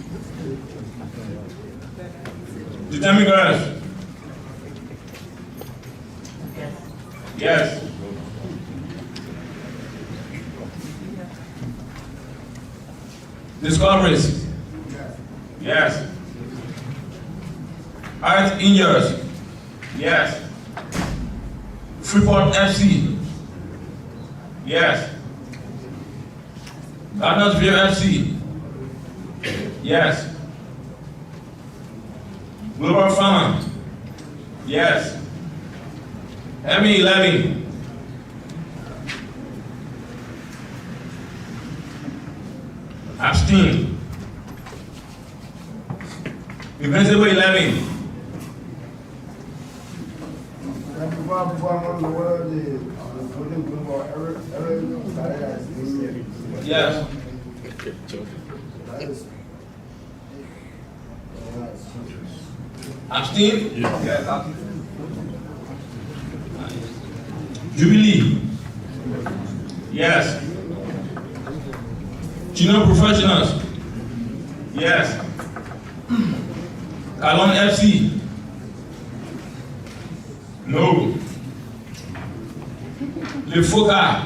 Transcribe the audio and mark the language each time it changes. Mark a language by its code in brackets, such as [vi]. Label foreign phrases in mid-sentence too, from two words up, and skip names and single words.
[en] Determined Girls. Yes. Discoveries. Yes. Art Injures. Yes. Freeport FC. Yes. Gardnersville FC. Yes. Global Farmer. Yes. ME11. Abstain. Invincible 11. Yes. Abstain? Yes. Jubilee. Yes. Junior Professionals. Yes. Kalon FC. No. Le Foka.